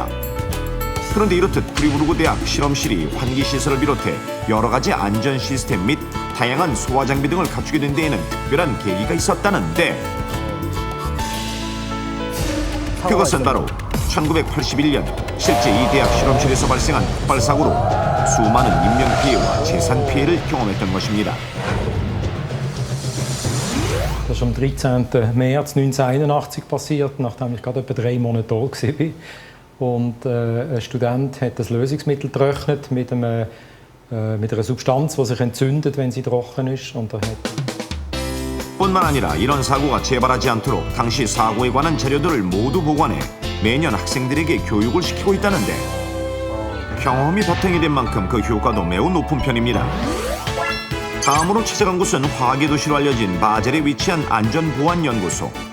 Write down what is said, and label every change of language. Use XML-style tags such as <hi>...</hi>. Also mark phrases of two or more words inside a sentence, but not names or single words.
<ko>그런데 이렇듯 프리부르크 대학 실험실이 환기 시설을 비롯해 여러 가지 안전 시스템 및 다양한 소화 장비 등을 갖추게 된 데에는 특별한 계기가 있었다는데 그것은 바로 1981년 실제 이 대학 실험실에서 발생한 폭발 사고로 수많은 인명 피해와 재산 피해를 경험했던 것입니다.</ko> <de>Das ist am 13. März 1981 passiert, nachdem ich gerade etwa 3 Monate da war. Und ein Student hat das Lösungsmittel getrocknet mit einer Substanz, die sich entzündet, wenn sie trocken ist. Und er hat</de> <ko>뿐만 아니라 이런 사고가 재발하지 않도록 당시 사고에 관한 자료들을 모두 보관해 매년 학생들에게 교육을 시키고 있다는데 경험이 바탕이 된 만큼 그 효과도 매우 높은 편입니다. 다음으로 찾아간 곳은 화학의 도시로 알려진 바젤에 위치한 안전보안연구소.</ko>